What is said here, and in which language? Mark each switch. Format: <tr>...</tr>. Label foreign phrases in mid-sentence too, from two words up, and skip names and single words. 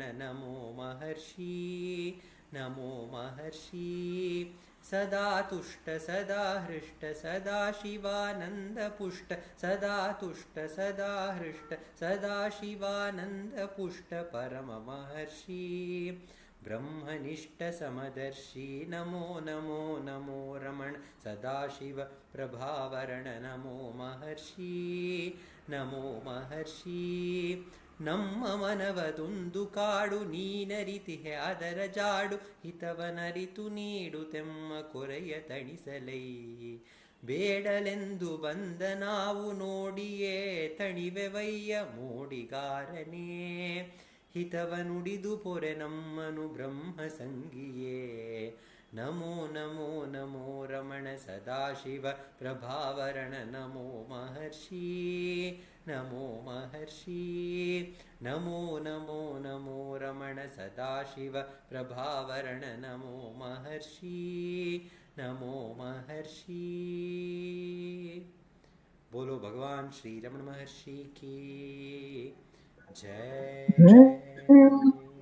<sa>नमो महर्षि नमो महर्षि सदा तुष्ट सदा हृष्ट सदा शिवानंद पुष्ट सदा तुष्ट सदा हृष्ट सदा शिवानंद पुष्ट परम महर्षि ब्रह्मनिष्ठ समदर्शी नमो नमो नमो रमण सदाशिव प्रभावरण नमो महर्षि नमो महर्षि</sa> <kn>ನಮ್ಮ ಮನವದೊಂದು ಕಾಡು ನೀನರಿತಿಹೆ ಅದರ ಜಾಡು ಹಿತವನರಿತು ನೀಡುತೆಮ್ಮ ಕೊರೆಯ ತಣಿಸಲೈ ಬೇಡಲೆಂದು ಬಂದ ನಾವು ನೋಡಿಯೇ ತಣಿವೆವಯ್ಯ ಮೋಡಿಗಾರನೇ ಹಿತವ ನುಡಿದು ಪೊರೆ ನಮ್ಮನು ಬ್ರಹ್ಮ ಸಂಗಿಯೇ</kn> <sa>ನಮೋ ನಮೋ ನಮೋ ರಮಣ ಸದಾಶಿವ ಪ್ರಭಾವರಣ ನಮೋ ಮಹರ್ಷಿ ನಮೋ ಮಹರ್ಷಿ ನಮೋ ನಮೋ ನಮೋ ರಮಣ ಸದಾಶಿವ ಪ್ರಭಾವರಣ ನಮೋ ಮಹರ್ಷಿ ನಮೋ ಮಹರ್ಷಿ</sa> <hi>बोलो भगवान श्री रमण महर्षि की जय।</hi>